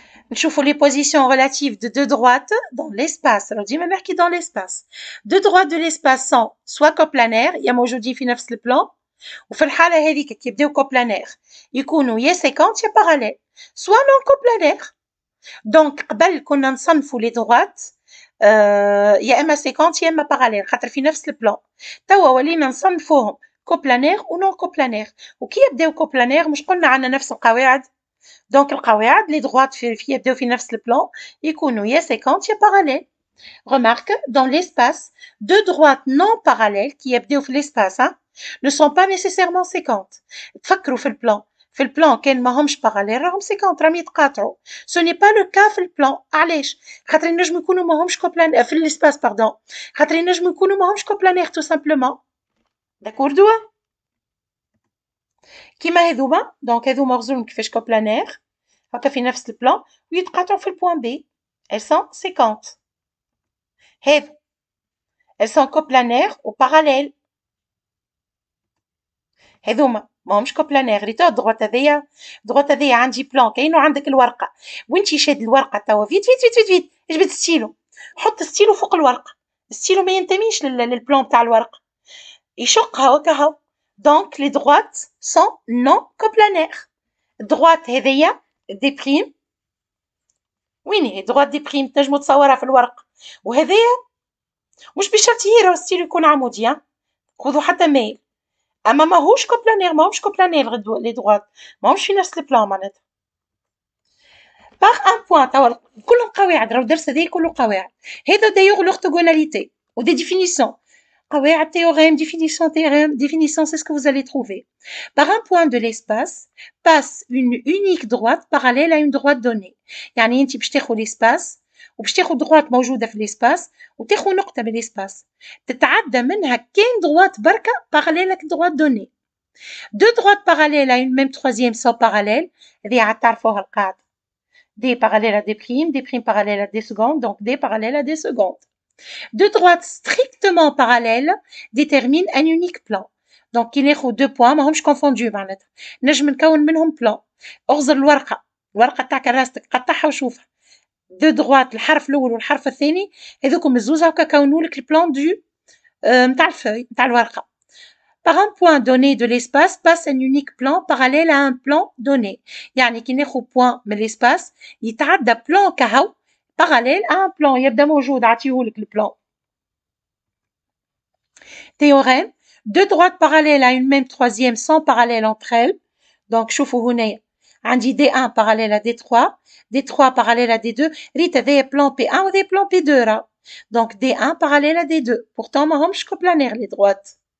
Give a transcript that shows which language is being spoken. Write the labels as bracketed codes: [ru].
[ar] نشوفوا [fr] les positions relatives de deux droites dans l'espace. Alors [ar] ديما نحكي [fr] dans l'espace. Deux droites de l'espace sont soit coplanaires [ar] يا موجودين في نفس البلان وفي الحالة هذيك كي يبداو [fr] coplanaire يكونوا يا séquentes يا parallèles soit non coplanaires. [ar] Donc قبل كنا نصنفوا les droites يا اما séquentes يا اما parallèles خاطر في نفس البلان. توا ولينا نصنفوهم coplanaire و non coplanaire. وكي يبداو coplanaire مش قلنا عندنا نفس القواعد. Donc القواعد les droites في يبداو في نفس البلان يكونوا يا séquentes يا parallèles. [fr] Remarque, dans l'espace, deux droites non parallèles qui [ar] يبداو في [fr] l'espace ne sont pas nécessairement séquentes. [ar] تفكروا في البلان. في البلان كان ماهمش parallèles راهم séquentes راهم يتقاطعوا. [fr] Ce n'est pas le cas [ar] في البلان. علاش؟ خاطر ينجموا يكونوا ماهمش coplanaires في l'espace [fr] pardon. [ar] خاطر ينجموا يكونوا ماهمش coplanaires [fr] tout simplement. [ar] D'accord كيما هذوما دونك هذوما غزولهم كيفاش coplanaires هكا في نفس البلان ويتقاطعوا في البوان بي. [fr] Elles sont séquentes. هذا elles sont coplanaires ou parallèles. [ar] هذوما ماهمش coplanaires. ريتو الدغوات هذيا عندي بلان كاين وعندك الورقة وانتي شاد الورقة توا فيت اجبد ستيلو حط ستيلو فوق الورقة. الستيلو ما ينتميش للبلان بتاع الورقة. يشقها وكهو. [fr] دونك لي droites sont non coplanaires. [ar] droite هذيا دي بريم، وين هي droite دي بريم تنجمو تصورها في الورق، وهذايا مش بشرط هي راهو ستيل يكون عمودي، خذوا حتى ميل، اما ماهوش كوبلانير، ماهمش كوبلانير لي droites، ماهمش في نفس البلان معناتها. باغ ان بوان توا كلهم قواعد، راهو الدرس هذايا كله قواعد. هذا دايوغ [fr] l'orthogonalité ou des définitions. قواعد théorème, définition théorème, définition, c'est ce que vous allez trouver. Par un point de l'espace passe une unique droite parallèle à une droite donnée. [ar] يعني انت باش تاخذ l'espace وباش تاخذ droite موجودة في l'espace وتاخذ نقطة من l'espace تتعدى منها كاين droite بركة [fr] parallèle à une droite donnée. Deux droites parallèles à une même troisième sont parallèles. [ar] هذه عاد تعرفوها القاعدة. [fr] D parallèle à D prime, D prime parallèle à D seconde, donc D parallèle à D seconde. Deux droites strictement parallèles déterminent un unique plan. [ar] Donc كي ناخذ deux points ماهمش confondus معناتها، نجم نكون منهم plan. اغزر الورقة تاع كراستك قطعها وشوفها. deux droites الحرف الأول والحرف الثاني هذوكم الزوز هاكا كونوا لك البلان دو نتاع الفeuille نتاع الورقة. [fr] Par un point donné de l'espace passe un unique plan parallèle à un plan donné. [ar] يعني كي ناخذ point من l'espace يتعدى plan كهو [fr] parallèle à un plan [ar] يبدا موجود عطيهولك البلان. [fr] Théorème, deux droites parallèles à une même troisième sont parallèles entre elles. Donc [ar] شوفوا هنايا عندي [fr] D1 parallèle à D3, D3 parallèle à D2. [ar] ريت هذايا [fr] plan P1 وهذايا plan P2 راه. Donc D1 parallèle à D2. Pourtant [ar] ماهمش [fr] coplanaires les droites.